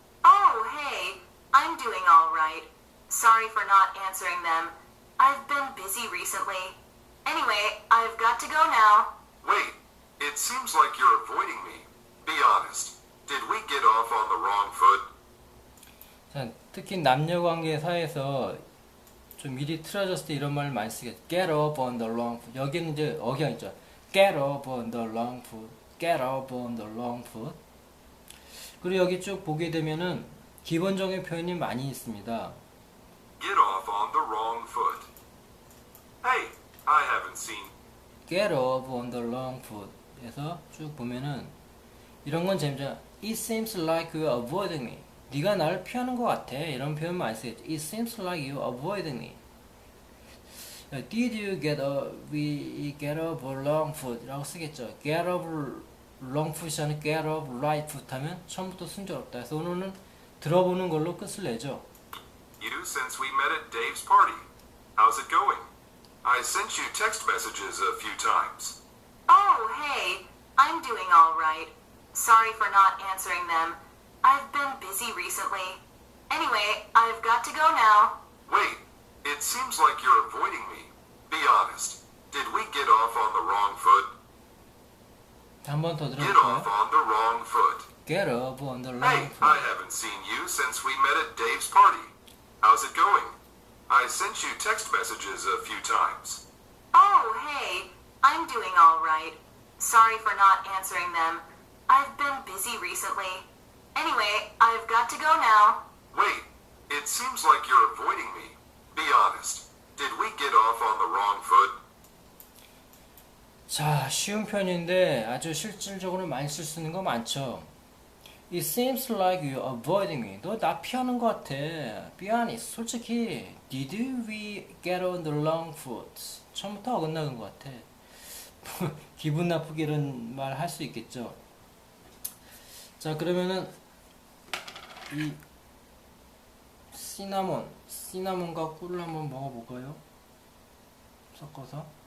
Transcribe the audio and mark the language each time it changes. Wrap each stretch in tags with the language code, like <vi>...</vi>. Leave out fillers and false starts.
<en>Oh, hey, I'm doing all right. Sorry for not answering them. I've been busy recently. Anyway, I've got to go now. Wait, it seems like you're avoiding me. Be honest. Did we get off on the wrong foot?</en> <ko>자, 특히 남녀관계 사이에서 좀 일이 틀어졌을 때 이런 말을 많이 쓰겠죠.</ko> <en>Get off on the wrong foot.</en> <ko>여기는 이제 억양 있죠.</ko> <en>Get off on the wrong foot. Get off on the wrong foot.</en> <ko>그리고 여기 쭉 보게 되면은 기본적인 표현이 많이 있습니다.</ko> <en>Get off on the wrong foot. Hey, I haven't seen. Get off on the wrong foot.</en> <ko>에서 쭉 보면은 이런 건 재밌잖아.</ko> <en>It seems like you're avoiding me.</en> <ko>네가 나를 피하는 것 같아. 이런 표현 많이 쓰겠죠.</ko> <en>It seems like you're avoiding me. Did you get off on the wrong foot?</en> <ko>라고 쓰겠죠.</ko> <en>Get off wrong foot이 아니라 get up right foot</en> <ko>하면 처음부터 순조롭다. 그래서 오늘은 들어보는 걸로 끝을 내죠.</ko> <en>You since we met at Dave's party. How's it going? I sent you text messages a few times. Oh, hey, I'm doing all right. Sorry for not answering them. I've been busy recently. Anyway, I've got to go now. Wait, it seems like you're avoiding me. Be honest. Did we get off on the wrong foot?</en> <ko>한 번 더</ko> <en>Get off</en> <ko>들어볼까요?</ko> <en>on the wrong foot. Get up on the Hey, wrong I foot. haven't seen you since we met at Dave's party. How's it going? I sent you text messages a few times. Oh, hey, I'm doing all right. Sorry for not answering them. I've been busy recently. Anyway, I've got to go now. Wait, it seems like you're avoiding me. Be honest. Did we get off on the wrong foot?</en> <ko>자, 쉬운 편인데 아주 실질적으로 많이 쓸 수 있는 거 많죠.</ko> <en>It seems like you're avoiding me.</en> <ko>너 나 피하는 것 같아.</ko> <en>Be honest.</en> <ko>솔직히</ko> <en>Did we get on the wrong foot?</en> <ko>처음부터 어긋나는 것 같아. 기분 나쁘게 이런 말 할 수 있겠죠. 자, 그러면은 이 시나몬과 꿀을 한번 먹어볼까요? 섞어서.</ko>